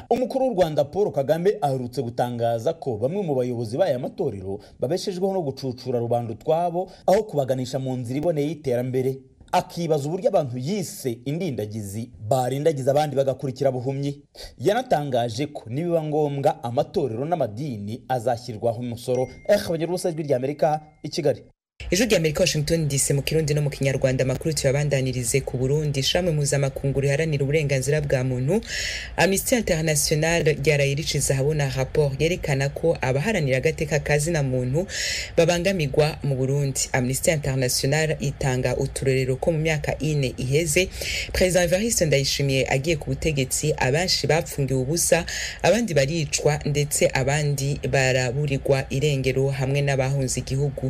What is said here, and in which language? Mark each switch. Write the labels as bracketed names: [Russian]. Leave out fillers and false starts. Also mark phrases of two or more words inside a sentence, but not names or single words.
[Kinyarwanda] Umukuru w'u Rwanda Paul Kagame aherutse gutangaza ko bamwe mu bayobozi b'aya matorero babeshejweho no gucucura rubanda twabo aho kubaganisha mu nzira iboneye y'iterambere. Akibaza uburyo abantu yise indindagizi barindagiza abandi bagakurikira buhumyi. Yanatangaje ko nibiba ngombwa amatorero n'amadini azashyirwaho umusoro. Abanyarubusa ijwi ry'Amerika i Kigali. Ijwi ry'Amerika Washington DC mu Kirundi no mu Kinyarwanda. [Rundi] Makuru tuyabandanirize ku Burundi. Shamwe mpuzamakungu riharanira uburenganzira bwa muntu Amnesty International ryarayiriciza habona rapport yerekana ko abaharanira agateka kazina muntu babangamirwa mu Burundi. Amnesty International itanga uturerero ko mu myaka 4 iheze President Evariste Ndayishimiye agiye ku butegetsi abanshi bapfungiwe ubusa, abandi baricwa ndetse abandi baraburirwa irengero hamwe n'abahunze igihugu.